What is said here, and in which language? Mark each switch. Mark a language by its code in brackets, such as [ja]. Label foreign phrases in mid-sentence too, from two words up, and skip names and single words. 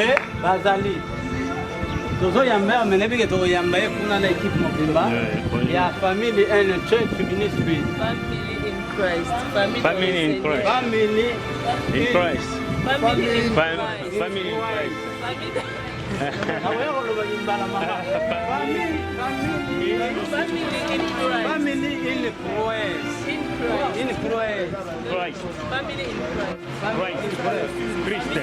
[ln] bazali tozo yamba menebike to yamba kuna na equipe mobimba ya [en] family and church ministry Family in Christ. Family in Christ. family In Christ. Family in Christ. Family in Christ. [ln] awero lo bayimbala mama family [en] Family in Christ. family in Christ In Christ. in Christ Christ. Family in Christ. Christ. Christ.